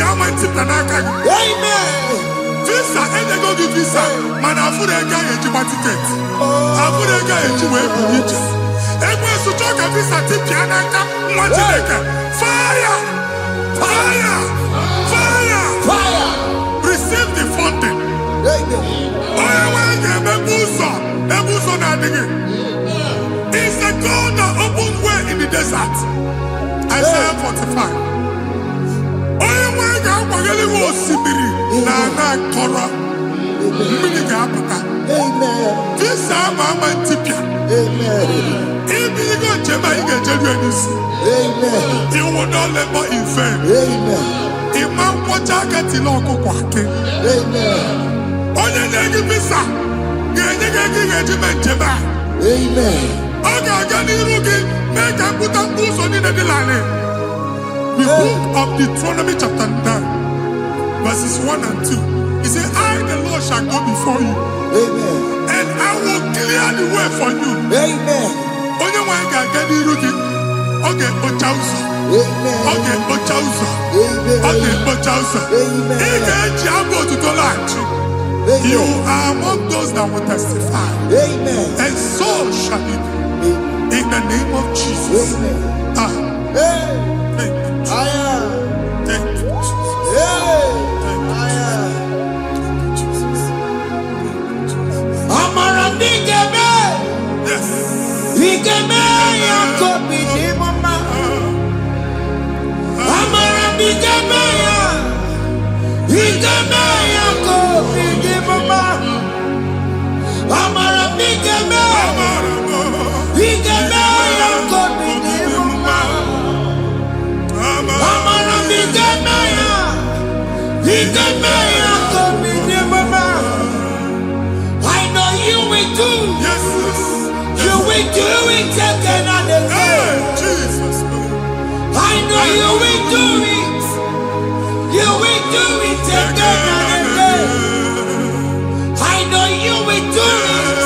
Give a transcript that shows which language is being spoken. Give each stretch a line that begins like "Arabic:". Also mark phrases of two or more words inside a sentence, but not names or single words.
Igbo: ntịpịa n'aka gị. Visa enyego gị visa mana afụrụ ego ahụ ejikwa tiketi. Afụrụ ego ahụ eji wee buru ije. Ekwensu chọọ ka visa tipịa n'aka nwa Chineke.
English: Fire! Fire! Fire! Fire! Receive the funding.
Igbo: Onye nwe ga-emebu ụzọ ebe ụzọ na-adịghị.
English: It's the God that opens way in the desert. Isaiah 45.
Igbo: Onye nwe ga-akwanyere gị osimiri na ana akọrọ. Mmiri ga-apụta. Visa ama ntịpịa. Ibigo njem anyị ga-ejeru ya n'isi.
English: You will not labor in vain.
Igbo: Ịma nkwọcha aka tili ọkụkọ akị. Onye na-enye visa ga-enye gị ego ị ga-eji mee njem a. Ọ ga-aga n'iru gị mee ka mpụta mkpụ ụzọ niile dị larịị.
English: The book of Deuteronomy chapter 9 verses 1 and 2. He said, I the Lord shall go before you. And I will clear the way for you.
Igbo: Onye nwe anyị ga-aga n'iru gị. Ọ ga-ekpocha ụzọ. Ọ ga-ekpocha ụzọ. Ọ ga-ekpocha ụzọ. Ị ga-eji abụ otuto laghachi.
English: You are among those that will testify. And so shall it be. In the name of Jesus. Thank you. Thank you, Jesus.
Igbo: Amara bigeme. Yes. Bigeme ya kobi di mama. Amara bigeme ya. Bigeme ya kobi di mama. Amara bigeme. Bigeme ya kobi di mama. Amara bigeme ya. Bigeme ya kobi di mama.
English: I know you will do. Yes. You will do it again and again. Jesus. I know you will do it. You will do it again and again. I know you will do it.